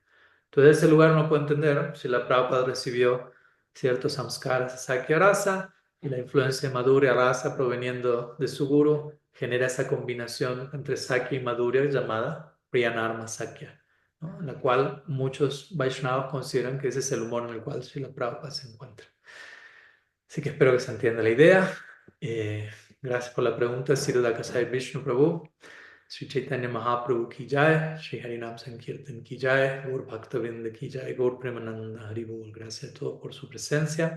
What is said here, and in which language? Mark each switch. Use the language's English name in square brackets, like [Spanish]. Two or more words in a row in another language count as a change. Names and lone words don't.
[Spanish] Entonces, de ese lugar uno puede entender si la Prabhupada recibió ciertos samskaras de Sakya Rasa y la influencia de Madhurya Rasa proveniendo de su guru genera esa combinación entre Sakya y Madhurya llamada Priyanarma Sakya, ¿no? En la cual muchos Vaishnavas consideran que ese es el humor en el cual Srila Prabhupada se encuentra. Así que espero que se entienda la idea. Eh, Gracias por la pregunta, Siddhartha Kasai Vishnu Prabhu. [Sanskrit] Sri Chaitanya Mahaprabhu ki jai, Sri Harinam Sankirtan ki jai, Gaur Bhaktavinda ki jai, Gaur Premananda Hari Bol. [Spanish] Gracias a todos por su presencia.